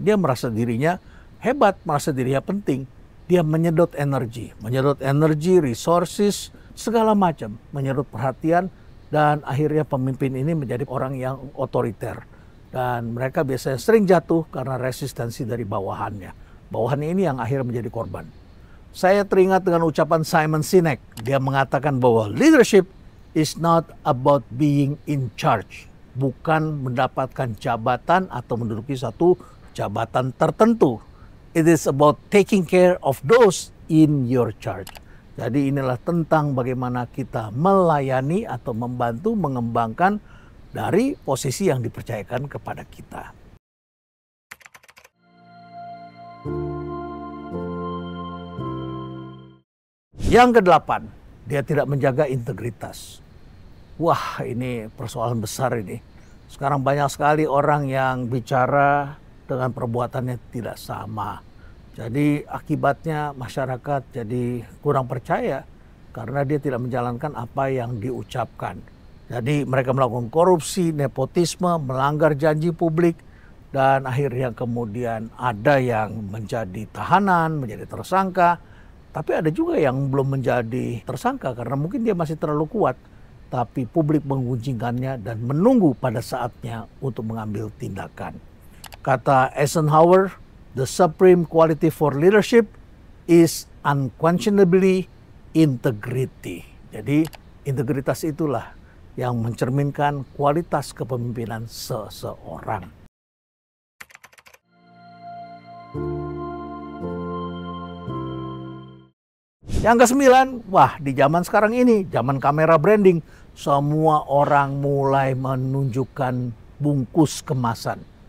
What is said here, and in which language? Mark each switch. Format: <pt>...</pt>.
<id>Dia merasa dirinya hebat, merasa dirinya penting. Dia menyedot energi, resources, segala macam, menyerut perhatian, dan akhirnya pemimpin ini menjadi orang yang otoriter. Dan mereka biasanya sering jatuh karena resistensi dari bawahannya. Bawahannya ini yang akhirnya menjadi korban. Saya teringat dengan ucapan Simon Sinek. Dia mengatakan bahwa</id> <en>leadership is not about being in charge.</en> <id>Bukan mendapatkan jabatan atau menduduki satu jabatan tertentu.</id> <en>It is about taking care of those in your charge.</en> <id>Jadi inilah tentang bagaimana kita melayani atau membantu mengembangkan dari posisi yang dipercayakan kepada kita. Yang kedelapan, dia tidak menjaga integritas. Wah, ini persoalan besar ini. Sekarang banyak sekali orang yang bicara dengan perbuatannya tidak sama. Jadi akibatnya masyarakat jadi kurang percaya karena dia tidak menjalankan apa yang diucapkan. Jadi mereka melakukan korupsi, nepotisme, melanggar janji publik, dan akhirnya kemudian ada yang menjadi tahanan, menjadi tersangka. Tapi ada juga yang belum menjadi tersangka karena mungkin dia masih terlalu kuat. Tapi publik mengunjingkannya dan menunggu pada saatnya untuk mengambil tindakan. Kata</id> <en>Eisenhower, the supreme quality for leadership is unquestionably integrity.</en> <id>Jadi integritas itulah yang mencerminkan kualitas kepemimpinan seseorang. Yang kesembilan, wah di zaman sekarang ini, zaman kamera branding, semua orang mulai menunjukkan bungkus kemasan.</id>